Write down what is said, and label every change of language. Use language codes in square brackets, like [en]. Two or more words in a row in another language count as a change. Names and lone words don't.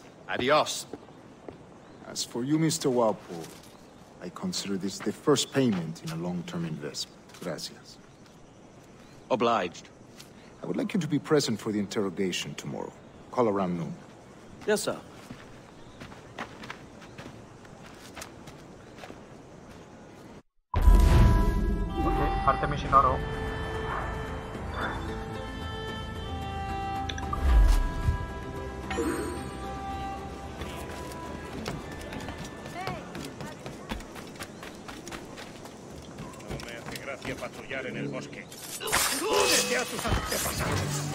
[en] Adios. As for you, Mr. Walpole, I consider this the first payment in a long-term investment. Gracias. Obliged. I would like you to be present for the interrogation tomorrow. Call around noon. Yes, sir. [ta] Okay, அடுத்த மிஷன் வரும். [es] Patrullar en el bosque. ¡Únete a tus antepasados!